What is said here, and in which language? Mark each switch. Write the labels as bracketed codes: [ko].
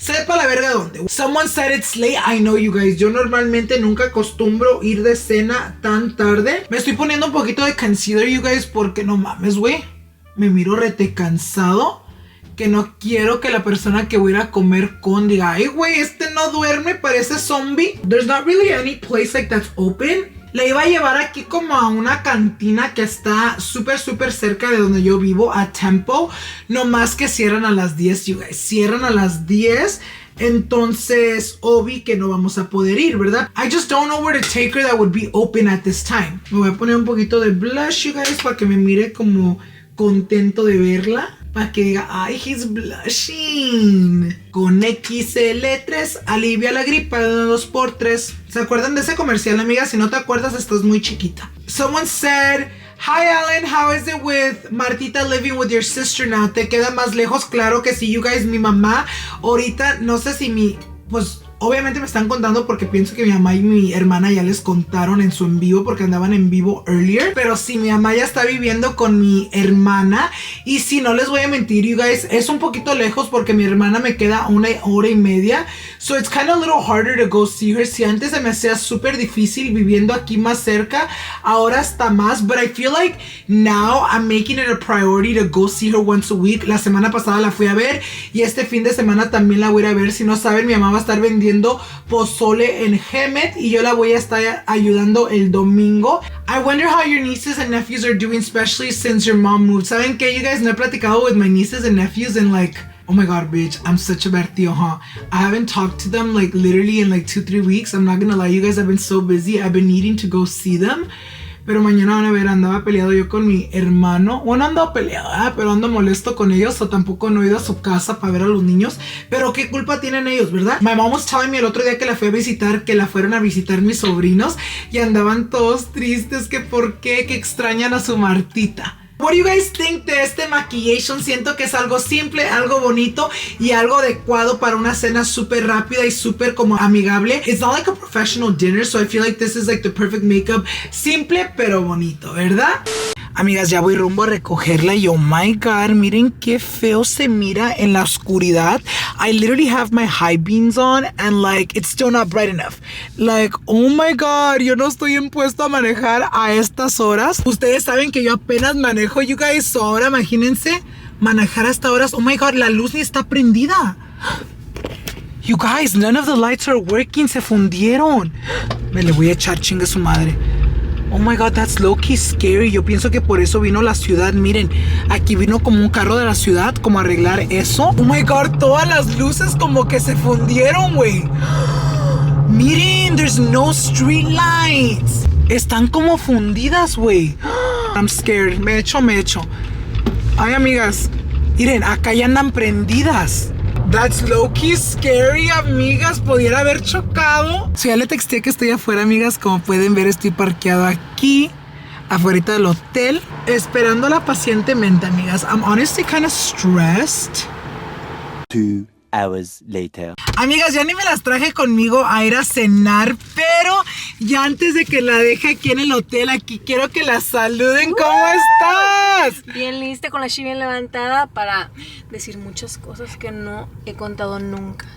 [es] Sepa la verga dónde. [en] Someone said it's late. I know, you guys. [es] Yo normalmente nunca acostumbro ir de cena tan tarde. Me estoy poniendo un poquito de concealer, [en] you guys, [es] porque no mames, güey. Me miro rete cansado, que no quiero que la persona que voy a ir a comer con diga, ay, güey, este no duerme, parece zombie. [en] There's not really any place like that's open. [es] La iba a llevar aquí como a una cantina que está súper cerca de donde yo vivo, a Tempo. No más que cierran a las 10, [en] you guys. [es] Cierran a las 10. Entonces, obvi que no vamos a poder ir, ¿verdad? [en] I just don't know where to take her that would be open at this time. [es] Me voy a poner un poquito de blush, [en] you guys, [es] para que me mire como contento de verla, para que diga, ay, [en] he's blushing. [es] Con XL3 alivia la gripa de 2x3. ¿Se acuerdan de ese comercial, amiga? Si no te acuerdas, estás muy chiquita. [en] Someone said, hi Alan, how is it with Martita living with your sister now? [es] ¿Te queda más lejos? Claro que sí, [en] you guys. [es] Mi mamá ahorita, no sé si pues obviamente me están contando porque pienso que mi mamá y mi hermana ya les contaron en su en vivo porque andaban en vivo [en] earlier. [es] Pero sí, mi mamá ya está viviendo con mi hermana. Y sí, no les voy a mentir, [en] you guys, [es] es un poquito lejos porque mi hermana me queda 1 hora y media. [en] So it's kind of a little harder to go see her. [es] Si antes se me hacía súper difícil viviendo aquí más cerca, ahora está más. [en] But I feel like now I'm making it a priority to go see her once a week. [es] La semana pasada la fui a ver y este fin de semana también la voy a ir a ver. Si no saben, mi mamá va a estar vendiendo pozole en Hemet y yo la voy a estar ayudando el domingo. [en] I wonder how your nieces and nephews are doing, especially since your mom moved. [es] ¿Saben qué, [en] you guys? [es] No he platicado [en] with my nieces and nephews in like Oh my god, bitch, I'm such a bad tío, huh? I haven't talked to them like literally in like 2-3 weeks. I'm not gonna lie, you guys, I've been so busy. I've been needing to go see them. [es] Pero mañana van a ver, andaba peleado yo con mi hermano. Bueno, ando peleado, pero ando molesto con ellos. O tampoco no he ido a su casa para ver a los niños. Pero qué culpa tienen ellos, ¿verdad? [en] My mom was telling me [es] el otro día que la fue a visitar, que la fueron a visitar mis sobrinos. Y andaban todos tristes, que por qué, que extrañan a su Martita. [en] What do you guys think [es] de este maquillation? Siento que es algo simple, algo bonito y algo adecuado para una cena súper rápida y súper como amigable. [en] It's not like a professional dinner, so I feel like this is like the perfect makeup. [es] Simple pero bonito, ¿verdad? Amigas, ya voy rumbo a recogerla y [en] oh my god, [es] miren qué feo se mira en la oscuridad. [en] I literally have my high beams on and like it's still not bright enough. Like, oh my god, [es] yo no estoy impuesto a manejar a estas horas. Ustedes saben que yo apenas manejo, [en] you guys, so [es] ahora imagínense manejar a estas horas. [en] Oh my god, [es] la luz ni está prendida. [en] You guys, none of the lights are working, [es] se fundieron. Me le voy a echar chingue su madre. [en] Oh my god, that's low-key scary. [es] Yo pienso que por eso vino la ciudad. Miren, aquí vino como un carro de la ciudad, como a arreglar eso. [en] Oh my god, [es] todas las luces como que se fundieron, güey. Miren, [en] there's no street lights. [es] Están como fundidas, güey. [en] I'm scared. [es] Me echo. Ay, amigas, miren, acá ya andan prendidas. [en] That's low-key scary, [es] amigas. Pudiera haber chocado. [en] So, [es] ya le texté que estoy afuera, amigas. Como pueden ver, estoy parqueado aquí, afuera del hotel, esperándola pacientemente, amigas. [en] I'm honestly kind of stressed. 2 hours later. [es] Amigas, ya ni me las traje conmigo a ir a cenar, pero ya antes de que la deje aquí en el hotel, aquí quiero que la saluden. ¿Cómo estás? Bien lista, con la chi bien levantada para decir muchas cosas que no he contado nunca.